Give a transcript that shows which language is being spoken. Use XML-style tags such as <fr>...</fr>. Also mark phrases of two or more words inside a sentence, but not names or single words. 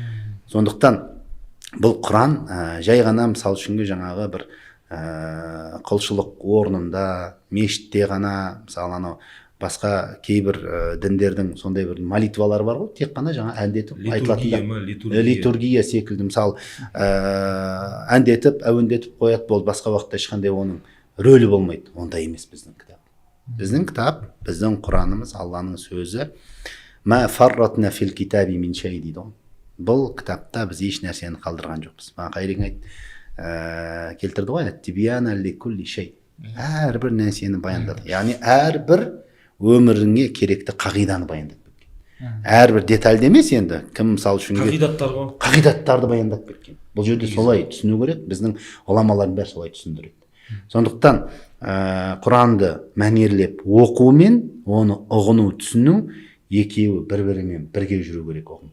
<kk>Сондықтан бұл Құран жай ғана мысал үшінге жаңағы бір құлшылық орнында, мешітте ғана, мысалы анау басқа кейбір діндердің сондай бір молитвалар бар ғой, тек қана жаңа әндетіп айтылатын литургия секілді, мысалы әндетіп, әуендетіп қояды, болды, басқа уақытта ешқандай оның рөлі болмайды. Ондай емес біздің кітап. Біздің кітап, біздің Құранымыз, Алланың сөзі.</kk> <ar>ما فرطنا في الكتاب من شيء</ar> <kk>дейді ғой. Бұл кітапта біз еш нәрсені қалдырған жоқпыз. Қайрың келтірді ғой,</kk> <ar>تبيانا لكل شيء.</ar> <kk>Әрбір нәрсені баяндады. Яғни әрбір өміріңе керекті қағиданы баяндады. Әрбір детальді емес енді, кім мысалы үшін қағидаттар ғой, қағидаттарды баяндап кеткен. Бұл жерде солай түсіну керек, біздің ғұламалардың бәрі солай түсіндіреді. Сондықтан Құранды мәнерлеп оқу мен оны ұғыну, түсіну екеуі бір-бірімен бірге жүру керек оғын.</kk>